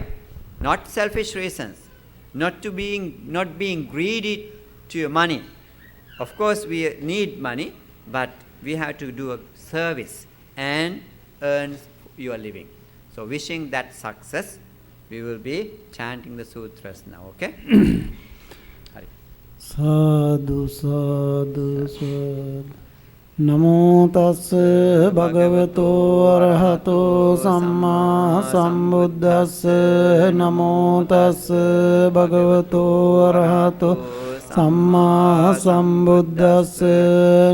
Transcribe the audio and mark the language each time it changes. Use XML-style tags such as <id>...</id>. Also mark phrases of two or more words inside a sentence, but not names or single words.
<en>Not selfish reasons, not being greedy to your money. Of course we need money, but we have to do a service and earn your living. So wishing that success, we will be chanting the sutras now, okay?</en> <pi>Sadhu, sadhu, sadhu. Namo tassa bhagavato arahato samma sambuddhassa. Namo tassa bhagavato arahato samma sambuddhassa.</pi>